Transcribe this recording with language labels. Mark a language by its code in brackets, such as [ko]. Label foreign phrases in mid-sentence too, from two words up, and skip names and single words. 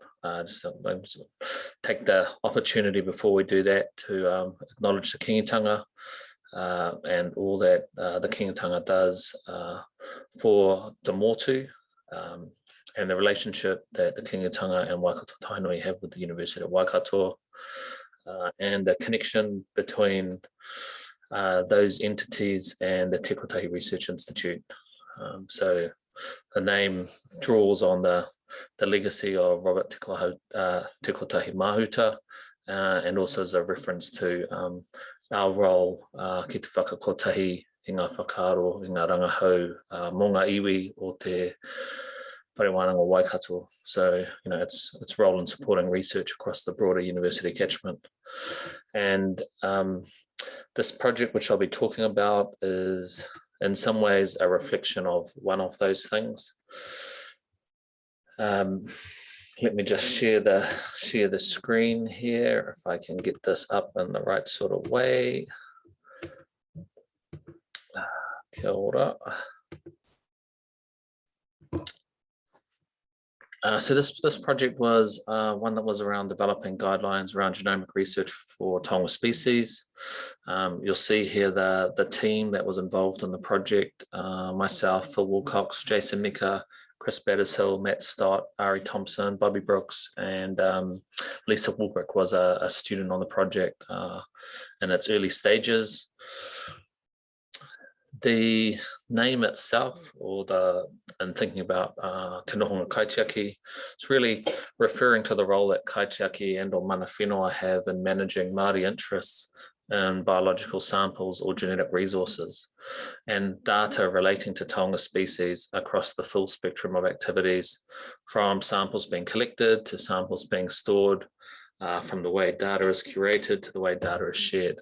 [en] Just take the opportunity before we do that to acknowledge the Kingitanga and all that the Kingitanga does for the Motu, and the relationship that the Kingitanga and Waikato Tainui have with the University of Waikato, and the connection between those entities and the Te Kotahi Research Institute. So the name draws on the legacy of Robert Te Kotahi Mahuta, and also as a reference to our role [mi] ki te whakakotahi i ngā whakaaro, i ngā rangahau mō ngā iwi o te whare wānanga Waikato. [en] So, you know, its role in supporting research across the broader university catchment. And this project, which I'll be talking about, is in some ways a reflection of one of those things. Let me just share the screen here, if I can get this up in the right sort of way. [mi] Kia ora. [en] So this project was one that was around developing guidelines around genomic research for Taonga species. You'll see here the team that was involved in the project: myself, Phil Wilcox, Jason Nika, Chris Battershill, Matt Stott, Ari Thompson, Bobby Brooks, and Lisa Woolbrick was a student on the project in its early stages. The name itself, and thinking about Te Nohonga Kaitiaki, it's really referring to the role that Kaitiaki and or [mi] mana whenua [en] have in managing Māori interests in biological samples or genetic resources, and data relating to Taonga species across the full spectrum of activities, from samples being collected to samples being stored, from the way data is curated to the way data is shared.